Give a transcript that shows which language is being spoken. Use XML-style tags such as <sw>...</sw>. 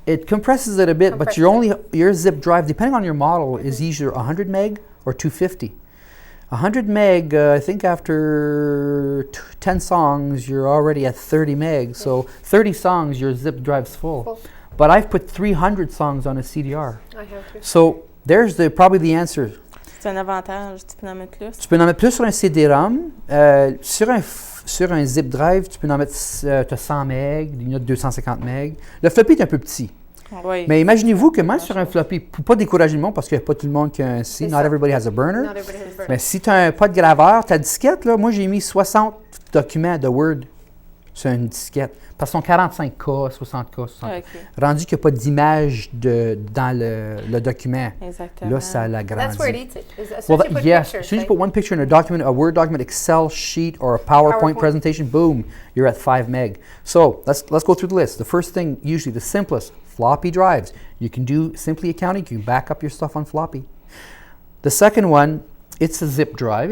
<en>It compresses it a bit, but your zip drive, depending on your model, is either 100 meg or 250. 100 meg, I think after 10 songs, you're already at 30 meg, so 30 songs, your zip drive's full. But I've put 300 songs on a CDR. I have to. So there's probably the answer.</en> <fr>C'est un avantage, tu peux en mettre plus. Tu peux en mettre plus sur un CD-ROM. Sur un zip drive, tu peux en mettre 100 MB, il y en a 250 MB. Le floppy est un peu petit. Oui. Mais imaginez-vous que même sur un floppy, pour ne pas décourager le monde, parce qu'il n'y a pas tout le monde qui a un C,</fr> <en>not everybody has a burner.</en> <fr>Mais si tu n'as pas de graveur, ta disquette, là, moi j'ai mis 60 documents de Word sur une disquette. Parce qu'ils sont 45K, 60K, 60K. Okay. Rendu qu'il n'y a pas d'image dans le document. Exactement. Là, ça l'agrandit.</fr> <en>That's where it eats it. Yes. As soon as you put one picture in a document, a Word document, Excel sheet, or a PowerPoint presentation, boom, you're at 5 meg. So let's go through the list. The first thing, usually the simplest, floppy drives. You can do simply accounting. You can back up your stuff on floppy. The second one, it's a zip drive.</en>